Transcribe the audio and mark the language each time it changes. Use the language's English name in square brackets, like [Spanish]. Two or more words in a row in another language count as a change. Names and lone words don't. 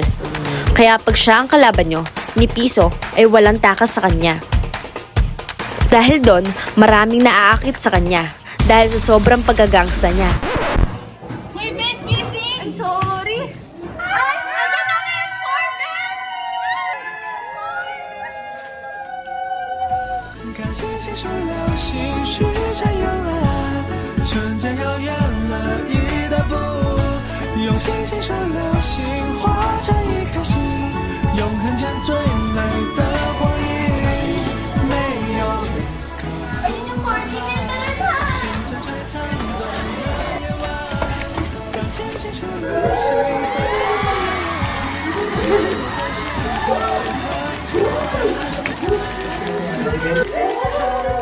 [Filipino] Kaya pag siya ang kalaban nyo, ni Piso ay walang takas sa kanya. Dahil doon, maraming naaakit sa kanya dahil sa sobrang pagkagangsta niya. Uy, Bes, gising! [English] I'm sorry. [Filipino] Ay, nandiyan ang F4, Bes! [Chinese] 看星星数流星，许下永远，瞬间又远了一大步。用星星数流星，化成一颗心，永恒间最美的光阴。没有一个 [Filipino] Ayun yung coordinate na rin, ha? [Chinese] 心正璀璨的夜晚，让星星数流星。在心